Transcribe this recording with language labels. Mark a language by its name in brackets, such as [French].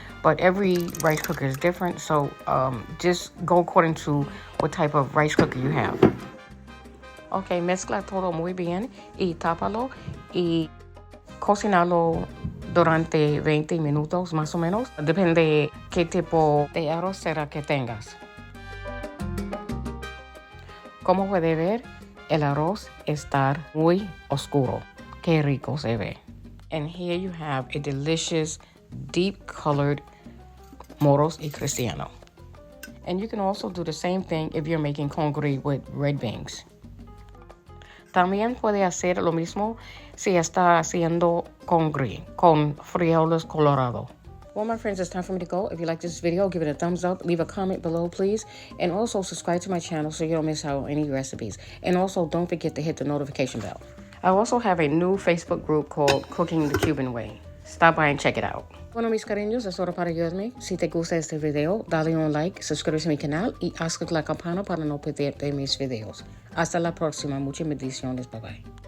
[English] But every rice cooker is different, so just go according to what type of rice cooker you have. [Spanish] Okay, mezcla todo muy bien y tápalo y cocinalo durante 20 minutos más o menos. Depende qué tipo de arrocera que tengas. Como puede ver, el arroz está muy oscuro. Qué rico se ve. [English] And here you have a delicious, deep-colored Moros y Cristiano. And you can also do the same thing if you're making Congri with red beans. [Spanish] También puede hacer lo mismo si está haciendo Congri con frijoles colorados. [English] Well, my friends, it's time for me to go. If you like this video, give it a thumbs up. Leave a comment below, please. And also subscribe to my channel so you don't miss out on any recipes. And also don't forget to hit the notification bell. I also have a new Facebook group called Cooking the Cuban Way. Stop by and check it out. [Spanish] Bueno, mis cariños, es hora para ayudarme. Si te gusta este video, dale un like, suscríbete a mi canal y haz clic la campana para no perderte mis videos. Hasta la próxima. Muchas bendiciones. [English] Bye bye.